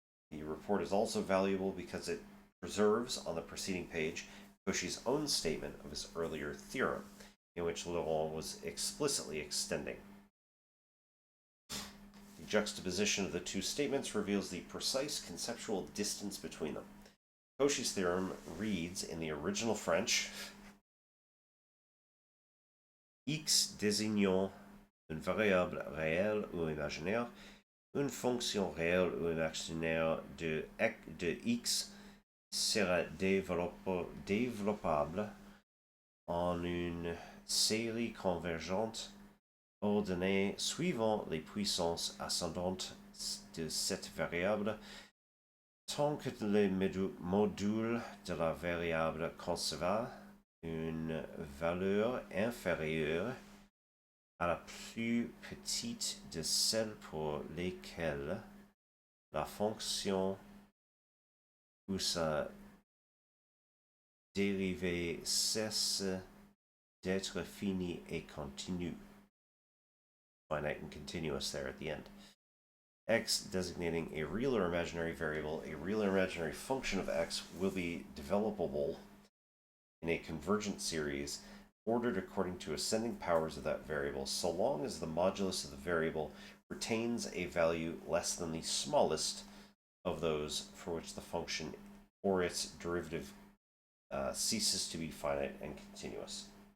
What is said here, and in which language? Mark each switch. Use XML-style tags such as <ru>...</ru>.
<en>The report is also valuable because it preserves on the preceding page Cauchy's own statement of his earlier theorem, in which Laurent was explicitly extending. The juxtaposition of the two statements reveals the precise conceptual distance between them. Cauchy's theorem reads in the original French,</en> <fr>X désignant une variable réelle ou imaginaire, une fonction réelle ou imaginaire de x sera développable en une série convergente ordonnée suivant les puissances ascendantes de cette variable, tant que le module de la variable conserva une valeur inférieure à la plus petite de celles pour lesquelles la fonction ou sa dérivée cesse d'être finie et continue.</fr> <en>Finite and continuous there at the end. X designating a real or imaginary variable, a real or imaginary function of X will be developable in a convergent series ordered according to ascending powers of that variable, so long as the modulus of the variable retains a value less than the smallest of those for which the function or its derivative ceases to be finite and continuous.</en>